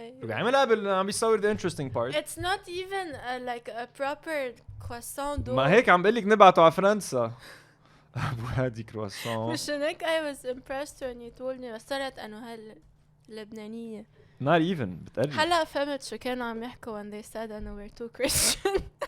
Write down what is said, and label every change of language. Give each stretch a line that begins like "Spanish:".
Arabic: عملها عم بيصور
English: the interesting part. It's not even like a proper croissant dough.
Arabic: ما هيك عم بقول لك نبعته على فرنسا. أبو هادي كرواسون. مشان هيك
English: I was impressed when you told me.
Arabic: بس طلعت إنه هاللبنانية.
English: Not even
Arabic: بتقلي. هلا فهمت شو كانوا عم يحكوا
English: when they said
Arabic: إنه
English: we're too Christian.